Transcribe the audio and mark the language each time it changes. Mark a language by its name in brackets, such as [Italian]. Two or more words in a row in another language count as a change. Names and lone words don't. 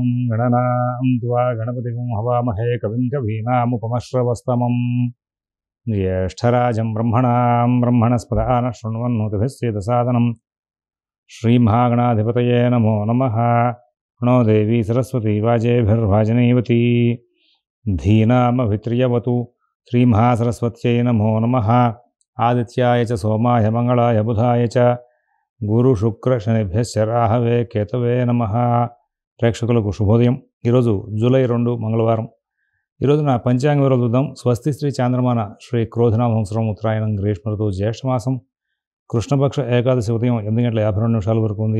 [Sanskrit] गणनां त्वा गणपतिं हवामहे कविं कवीनामुपमश्रवस्तमं ज्येष्ठराजं ब्रह्मणस्पदान शृण्वन्नोतिभिस्सेदसादनं श्रीमहागणाधिपतये नमो नमः। प्रणो देवी सरस्वती वाजेभिर्वाजनीवती धीनामभित्रियवतु श्रीमहासरस्वत्यै नमो नमः। आदित्याय च सोमाय मंगलाय बुधाय च గురు శుక్ర శనిభ్యశ్చ రాహవే కేతవే నమః. [Telugu] ప్రేక్షకులకు శుభోదయం. ఈరోజు జూలై 2 మంగళవారం. ఈరోజు నా పంచాంగ వివరాలు చూద్దాం. స్వస్తి శ్రీ చాంద్రమాన శ్రీ క్రోధనామ సంవత్సరం ఉత్తరాయణం గ్రీష్మ ఋతువు జ్యేష్ఠమాసం కృష్ణపక్ష ఏకాదశి ఉదయం 8:52 వరకు ఉంది.